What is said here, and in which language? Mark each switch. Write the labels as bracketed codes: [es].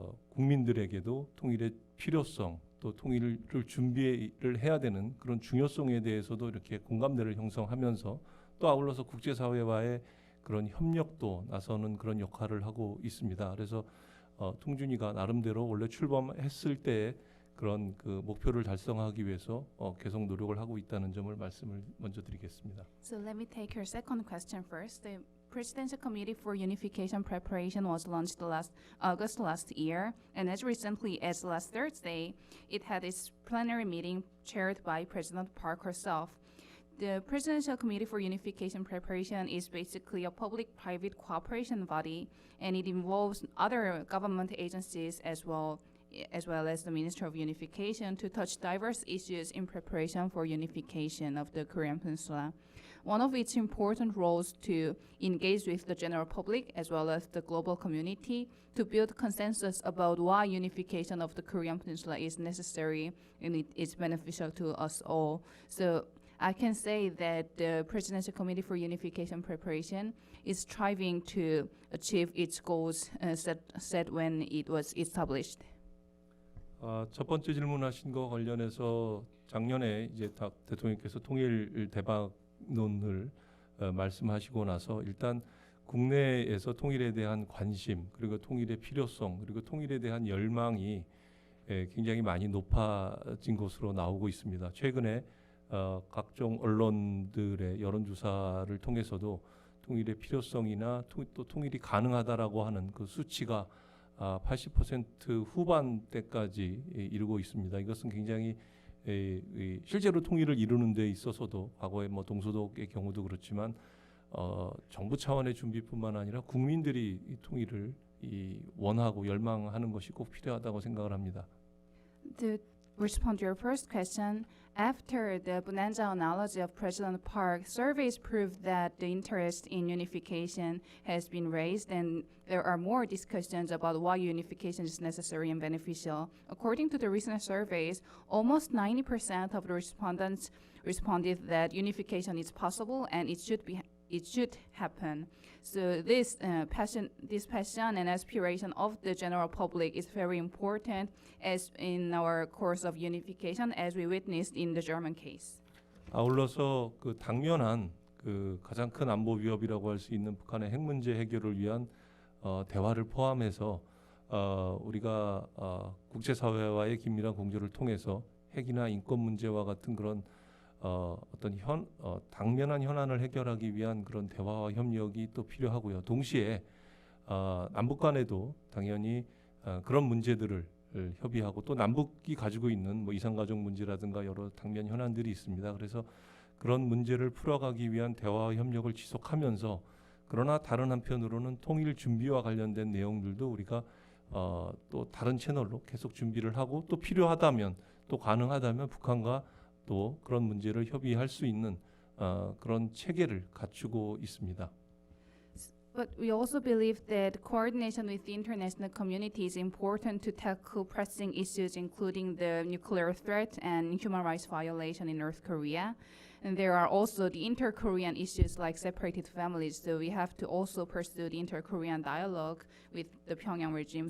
[ko] 국민들에게도 통일의 필요성, 또 통일을 준비를 해야 되는 그런 중요성에 대해서도 이렇게 공감대를 형성하면서, 또 아울러서 국제사회와의 그런 협력도 나서는 그런 역할을 하고 있습니다. 그래서 통준위가 나름대로 원래 출범했을 때 그런 목표를 달성하기 위해서 계속 노력을 하고 있다는 점을 말씀을 먼저 드리겠습니다. [en] So let me take your second question first. The Presidential Committee for Unification Preparation was launched August last year, and as recently as last Thursday, it had its plenary meeting chaired by President Park herself. The Presidential Committee for Unification Preparation is basically a public-private cooperation body, and it involves other government agencies as well as the Ministry of Unification to touch diverse issues in preparation for unification of the Korean Peninsula. One of its important roles to engage with the general public as well as the global community to build consensus about why unification of the Korean Peninsula is necessary and it is beneficial to us all. So I can say that the Presidential Committee for Unification Preparation is striving to achieve its goals set when it was established. [ko] 첫 번째 질문하신 거 관련해서 작년에 이제 대통령께서 통일 대박론을 말씀하시고 나서 일단 국내에서 통일에 대한 관심, 그리고 통일의 필요성, 그리고 통일에 대한 열망이 굉장히 많이 높아진 것으로 나오고 있습니다. 최근에 각종 언론들의 여론조사를 통해서도 통일의 필요성이나 또 통일이 가능하다라고 하는 그 수치가 80% 후반대까지 이르고 있습니다. 이것은 굉장히 실제로 통일을 이루는 데 있어서도 과거에 동소독의 경우도 그렇지만 정부 차원의 준비뿐만 아니라 국민들이 이 통일을 원하고 열망하는 것이 꼭 필요하다고 생각을 합니다. [en] To respond to your first question, after the bonanza analogy of President Park, surveys proved that the interest in unification has been raised and there are more discussions about why unification is necessary and beneficial. According to the recent surveys, almost 90% of the respondents responded that unification is possible and it should happen. So this passion and aspiration of the general public is very important as in our course of unification, as we witnessed in the German case. [ko] 아울러서 당면한 가장 큰 안보 위협이라고 할 수 있는 북한의 핵 문제 해결을 위한 대화를 포함해서 우리가 국제사회와의 긴밀한 공조를 통해서 핵이나 인권 문제와 같은 그런 어떤 당면한 현안을 해결하기 위한 그런 대화와 협력이 또 필요하고요. 동시에 남북 간에도 당연히 그런 문제들을 협의하고 또 남북이 가지고 있는 이산가족 문제라든가 여러 당면 현안들이 있습니다. 그래서 그런 문제를 풀어가기 위한 대화와 협력을 지속하면서, 그러나 다른 한편으로는 통일 준비와 관련된 내용들도 우리가 또 다른 채널로 계속 준비를 하고, 또 필요하다면 또 가능하다면 북한과 또 그런 문제를 협의할 수 있는 그런 체계를 갖추고 있습니다. [en] But we also believe that coordination with the international community is important to tackle pressing issues including the nuclear threat and human rights violation in North Korea. And there are also the inter-Korean issues like separated families. So we have to also pursue the inter-Korean dialogue with the Pyongyang regime.